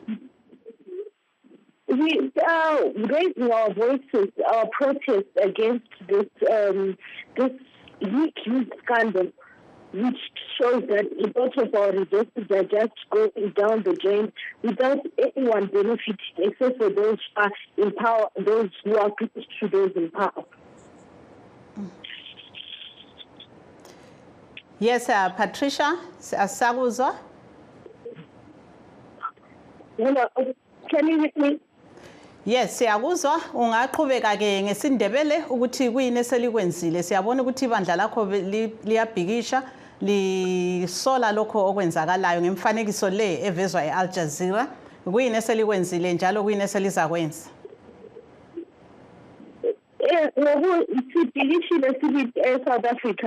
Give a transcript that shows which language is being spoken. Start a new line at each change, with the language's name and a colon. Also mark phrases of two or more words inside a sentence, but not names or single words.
English: We are raising our voices, our protest against this huge scandal, which shows that a lot of our resources are just going down the drain without anyone benefiting, except for those who are in power, those who are close to those in power. Yes, Patricia Saguzo. Hello, can you hear me? Yes,
North Ndebele: siyakuzwa. Ungaqhubeka ke ngesindebele ukuthi kuyini eselikwenzile. Siyabona ukuthi ibandla lakho liyabhikisha lisola lokho okwenzakalayo ngemfanekiso le evezwa eAl Jazeera. Kuyini eselikwenzile njalo kuyini eselizakwenza? Sibhikishile sibi eSouth Africa.